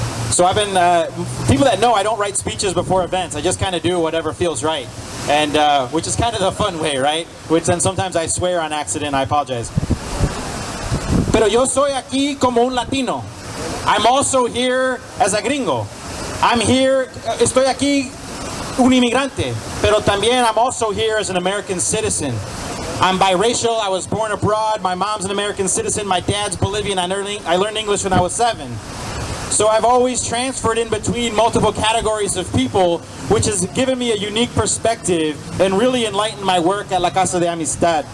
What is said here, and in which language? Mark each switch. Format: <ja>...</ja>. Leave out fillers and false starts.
<en>So I've been, people that know I don't write speeches before events. I just kind of do whatever feels right. And which is kind of the fun way, right? Which then sometimes I swear on accident, I apologize.</en> <es>Pero yo soy aquí como un latino.</es> <en>I'm also here as a gringo. I'm here,</en> <es>estoy aquí un inmigrante, pero también</es> <en>I'm also here as an American citizen. I'm biracial, I was born abroad, my mom's an American citizen, my dad's Bolivian, I learned English when I was 7. So I've always transferred in between multiple categories of people, which has given me a unique perspective and really enlightened my work at La Casa de Amistad.</en>